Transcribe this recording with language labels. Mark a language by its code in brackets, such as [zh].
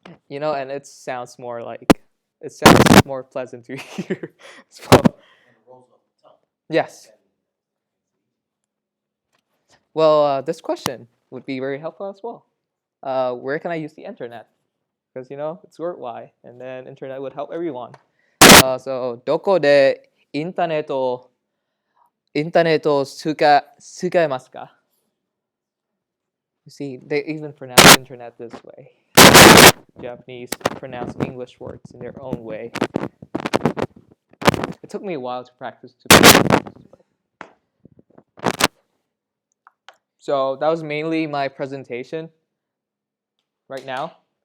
[en] And it sounds more pleasant to hear as well. Yes. Well, this question would be very helpful as well. Where can I use the internet? Because it's worldwide, and then internet would help everyone. [ja] So どこでインターネットを使えますか? [en] You see, they even pronounce internet this way. Japanese pronounce English words in their own way. It took me a while to practice to pronounce this, So that was mainly my presentation right now.